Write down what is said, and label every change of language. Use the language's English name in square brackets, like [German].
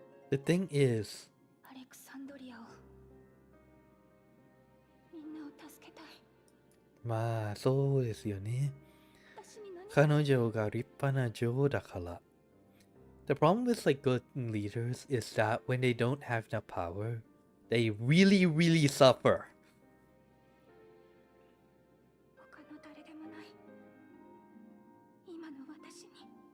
[English] The thing is, [Japanese] アレクサンドリアをみんなを助けたい。まあそうですよね。私に何彼女が立派な女王だから。 [English] The problem with like good leaders is that when they don't have enough power, they really, really suffer. [Japanese] 他の誰でもない今の私に。